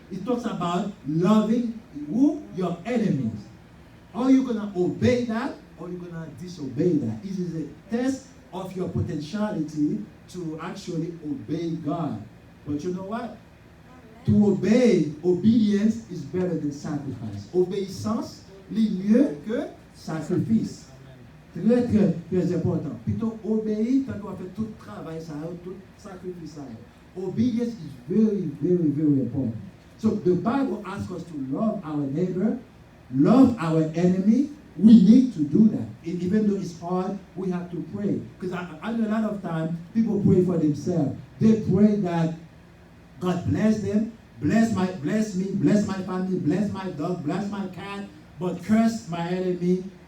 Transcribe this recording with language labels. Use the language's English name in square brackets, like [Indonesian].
[English] It talks about loving who? Your enemies. Are you going to obey that, or are you going to disobey that? It is a test of your potentiality to actually obey God. But you know what? To obey, obedience is better than sacrifice. [French] Obéissance est mieux que sacrifice. Très, très, très important. Plutôt obéir quand on fait tout le travail, tout sacrifice. [English] Obedience is very, very, very important. So the Bible asks us to love our neighbor, love our enemy. We need to do that. Even though it's hard, we have to pray. Because I know a lot of times people pray for themselves. They pray that God bless them, bless me, bless my family, bless my dog, bless my cat, but curse my enemy.